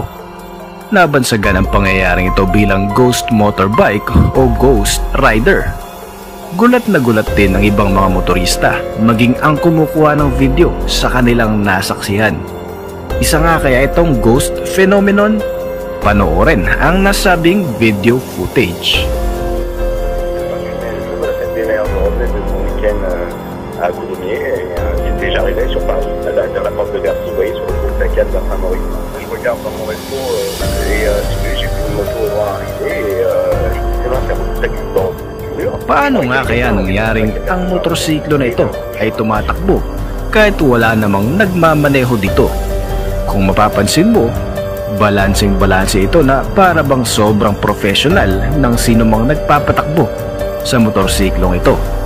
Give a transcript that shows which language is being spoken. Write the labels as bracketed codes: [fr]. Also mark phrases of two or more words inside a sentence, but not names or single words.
[tl] Nabansagan ang pangyayaring ito bilang [en] ghost motorbike [tl] o [en] ghost rider. [tl] Gulat na gulat din ang ibang mga motorista maging ang kumukuha ng video sa kanilang nasaksihan. Isa nga kaya itong [en] ghost phenomenon? [tl] Panoorin ang nasabing [en] video footage. [fr] À Coulommiers et j'étais j'arrivais sur Paris à la porte de Bercy, vous voyez, sur le plaquette vers Saint-Maurice. Je regarde dans mon rétro et j'ai vu une moto arriver et c'est là, ça glisse dans. [tl] Paano nga kaya nangyaring ang motorsiklo na ito ay tumatakbo kahit wala namang nagmamaneho dito? Kung mapapansin mo, balanseng-balanse ito na para bang sobrang professional ng sinumang nagpapatakbo sa motorsiklong ito.